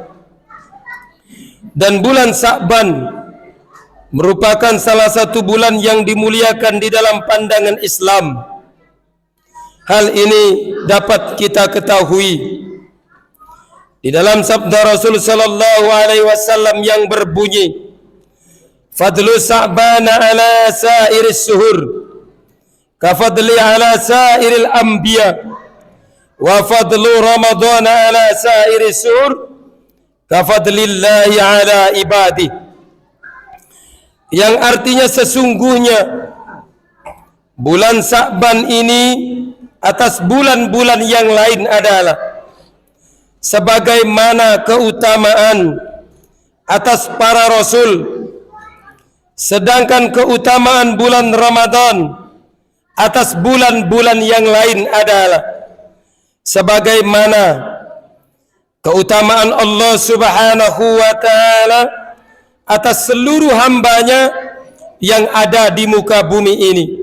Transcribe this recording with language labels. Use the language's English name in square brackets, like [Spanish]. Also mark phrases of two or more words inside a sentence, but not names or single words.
[Indonesian] Dan bulan Sa'ban merupakan salah satu bulan yang dimuliakan di dalam pandangan Islam. Hal ini dapat kita ketahui di dalam sabda Rasul [Arabic] صلى الله عليه وسلم [Indonesian] yang berbunyi, [Arabic] فضل شعبان على سائر الشهور كفضلي على سائر الأنبياء وفضل رمضان على سائر الشهور كفضل الله على عبادي. [Indonesian] Yang artinya sesungguhnya bulan Sa'ban ini atas bulan-bulan yang lain adalah sebagaimana keutamaan atas para rasul, sedangkan keutamaan bulan Ramadan atas bulan-bulan yang lain adalah sebagaimana keutamaan Allah [Arabic] سبحانه وتعالى [Indonesian] atas seluruh hambanya yang ada di muka bumi ini.